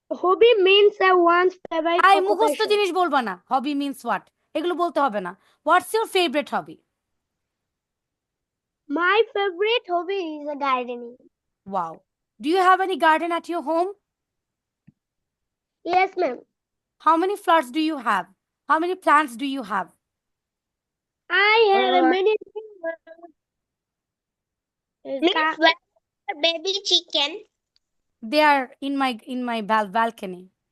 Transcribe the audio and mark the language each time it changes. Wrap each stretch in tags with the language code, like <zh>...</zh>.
<en>Hobby means one's favorite</en> <bn>I মুখস্থ</bn> <en>occupation.</en> <bn>জিনিস বলবা না। হবি মিন্স হোয়াট, এগুলো বলতে হবে না। What's your favourite hobby?</bn> <en>My favorite hobby is gardening. Wow, do you have any garden at your home? Yes, ma'am. How many flowers do you have? How many plants do you have? I have many Miss, where are baby chicken? They are in my balcony.</en>